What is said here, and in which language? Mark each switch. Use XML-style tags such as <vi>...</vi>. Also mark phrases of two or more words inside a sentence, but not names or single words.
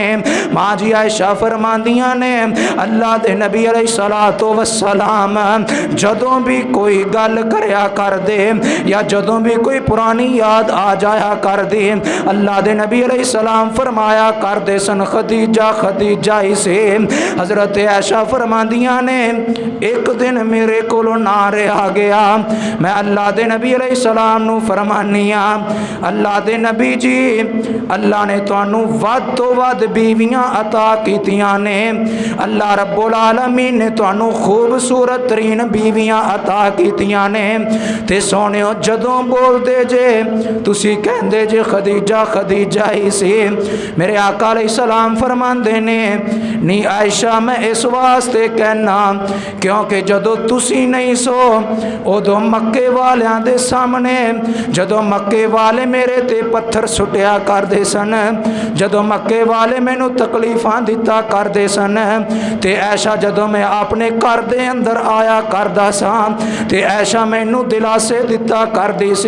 <pa>ماں جی عائشہ فرماندیاں نے اللہ دے نبی</pa> <ar>علیہ الصلاۃ والسلام</ar> <pa>جدوں وی کوئی گل کریا کر دے یا جدوں وی کوئی پرانی یاد آ جایا کر دے اللہ دے نبی علیہ السلام فرمایا کر دے سن خدیجہ خدیجہ ہی سی. حضرت عائشہ فرماندیاں نے اک دن میرے کولوں نا رہا گیا، میں اللہ دے نبی علیہ السلام نوں فرمانیا اللہ دے نبی جی اللہ نے تہانوں ودھ توں ودھ بیویاں عطا کیتیاں نے,</pa> <ar>اللہ رب العالمین</ar> <pa>نے تہانوں خوبصورت ترین بیویاں عطا کیتیاں نے. تے سوہنیو جدوں بولدے جے تسی کہندے جے خدیجہ خدیجہ ہی سی. میرے آقا علیہ السلام فرماندے نے نی عائشہ میں اس واسطے کہنا کیونکہ جدوں تسی نہیں سو اودوں مکے والیاں دے سامنے جدوں مکے والے میرے تے پتھر سٹیا کردے سن، جدوں مکے والے مینوں تکلیفاں دتا کردے سن تے عائشہ جدوں میں اپنے گھر دے اندر آیا کردا سا تے عائشہ مینوں دلاسے دتا کردی سی.</pa>